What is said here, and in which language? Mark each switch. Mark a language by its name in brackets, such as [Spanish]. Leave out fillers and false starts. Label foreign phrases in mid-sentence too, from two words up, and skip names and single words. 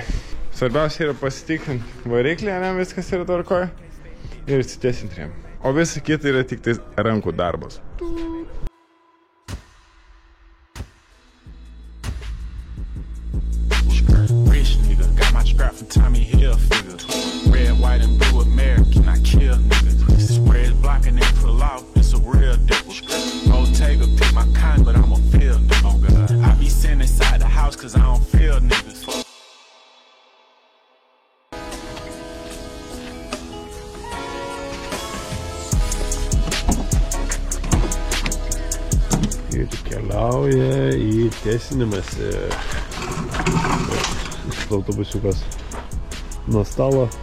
[Lithuanian] Svarbiausia yra pasitikrinti variklį, ne viskas yra tvarkoje ir įsitiesinti rėmą. O visa kita yra tik tai rankų darbas. [English] Tommy Hilfiger, red, white, and blue American, I kill niggas. This spread's blocking and pull off, it's a real difference. Bottega pick my kind, but I'm a field nigga. I be sitting inside the house cause I don't feel niggas. [Lithuanian] Ir keliauja į tiesinimąsi. Autobusiukas nuo stalo.